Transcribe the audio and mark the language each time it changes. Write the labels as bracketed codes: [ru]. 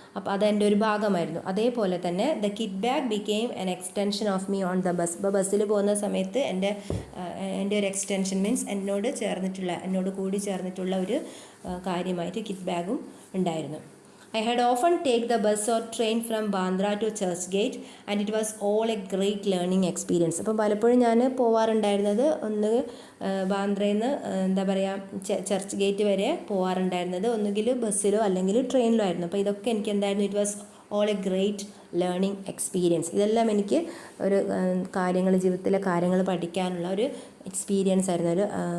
[ml] അപ്പോൾ അതെൻ്റെ ഒരു ഭാഗമായിരുന്നു. അതേപോലെ തന്നെ [en] The kit bag became an extension of me on the bus. [ml] ഇപ്പോൾ ബസ്സിൽ പോകുന്ന സമയത്ത് എൻ്റെ ഒരു എക്സ്റ്റൻഷൻ മീൻസ് എന്നോട് കൂടി ചേർന്നിട്ടുള്ള ഒരു കാര്യമായിട്ട് കിറ്റ് ബാഗും ഉണ്ടായിരുന്നു. [en] I had often take the bus or train from Bandra to Churchgate and it was all a great learning experience. [ml] അപ്പോൾ പലപ്പോഴും ഞാൻ പോവാറുണ്ടായിരുന്നത് ഒന്ന് ബാന്ദ്രയിൽ നിന്ന് എന്താ പറയുക ചർച്ച് ഗേറ്റ് വരെ പോവാറുണ്ടായിരുന്നത് ഒന്നുകിൽ ബസ്സിലോ അല്ലെങ്കിൽ ട്രെയിനിലോ ആയിരുന്നു. അപ്പോൾ ഇതൊക്കെ എനിക്ക് എന്തായിരുന്നു? [en] It was all a great learning experience. [ml] ഇതെല്ലാം എനിക്ക് ഒരു ജീവിതത്തിലെ കാര്യങ്ങൾ പഠിക്കാനുള്ള ഒരു എക്സ്പീരിയൻസ് ആയിരുന്നു.